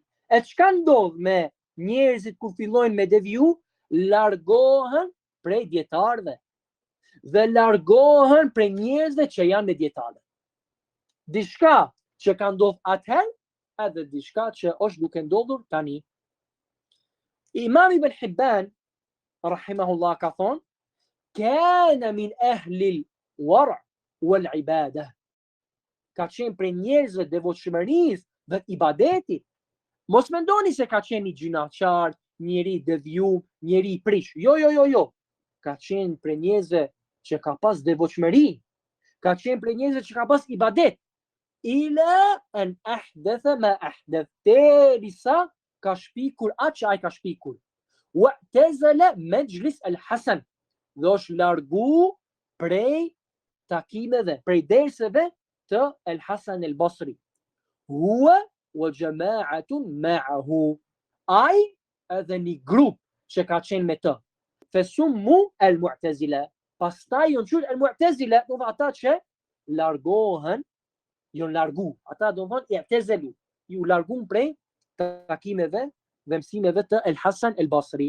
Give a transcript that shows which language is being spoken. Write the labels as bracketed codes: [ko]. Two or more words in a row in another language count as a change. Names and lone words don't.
[sq] E çka ndodh me njerëzit kur fillojnë me deviju? Largohen prej dietarëve dhe largohen prej njerëzve që janë me dietarë. Diçka që ka ndodhur atëherë, edhe diçka që është duke ndodhur tani. [ar] Imam Ibn Hibban rahimahullah [sq] ka thonë, [ar] كان من أهل الورع والعبادة. [sq] Ka qenë prej njerëzve devotshmërisë dhe ibadetit. Mos mendoni se ka qenë i gjinaqar, njeri devijum, njeri i prish. Jo. Ka qenë prej njerëzve që ka pas devotshmëri. Ka qenë prej njerëzve që ka pas ibadet. [ar] إلا أن أحدث ما أحدث. [sq] Terisa ka shpikur atë që ai ka shpikur. [ar] واعتزل مجلس الحسن. [sq] Dhe është largu prej takimeve, prej derseve të El Hasan el Basri. [ar] هو وجماعة معه. [sq] Ai edhe një grup që ka qenë me të. [ar] فسموا المعتزلة. [sq] Pastaj janë thënë al-Mu'tazila, do ata që largohen ju largu. Ata do thonë i'tazelu, ju largun prej takimeve dhe mësimeve të El Hasan El Basri.